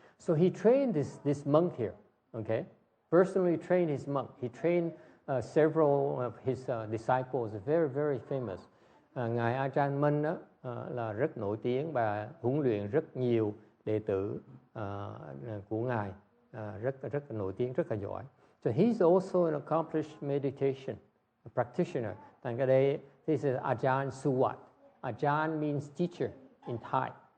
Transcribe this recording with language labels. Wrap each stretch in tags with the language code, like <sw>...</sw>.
<en>So he trained this monk here. Okay, personally trained his monk. He trained several of his disciples, very very famous.</en> <vi>Ngài Ajahn Mun đó, là rất nổi tiếng và huấn luyện rất nhiều đệ tử của ngài, rất nổi tiếng, rất là giỏi.</vi> <en>So he's also an accomplished meditation practitioner.</en> <vi>Thành cái đây,</vi> <en>this is Ajahn Suwat. Ajahn means teacher in Thai.</en>